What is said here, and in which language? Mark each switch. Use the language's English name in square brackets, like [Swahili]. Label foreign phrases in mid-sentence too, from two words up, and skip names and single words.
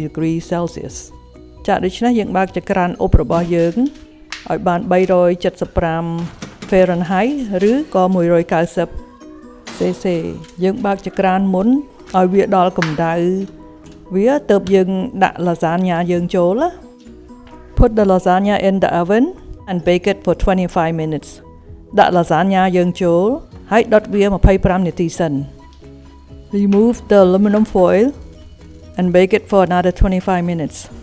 [English] degrees Celsius [Khmer] ចាដូច្នេះយើងបើកចក្រានអ៊ុបរបស់យើងឲ្យបាន375 Fahrenheit ឬក៏190 cc យើងបើកច ក្រានមុនឲ្យវាដល់កម្ដៅវាទើបយើងដាក់ lasagna យើងចូល [English] Put the lasagna in the oven and bake it for 25 minutes [Khmer] ដាក់ lasagna យើងចូលហើយដុតវា25នាទីសិន [English] Remove the aluminum foil and bake it for another 25 minutes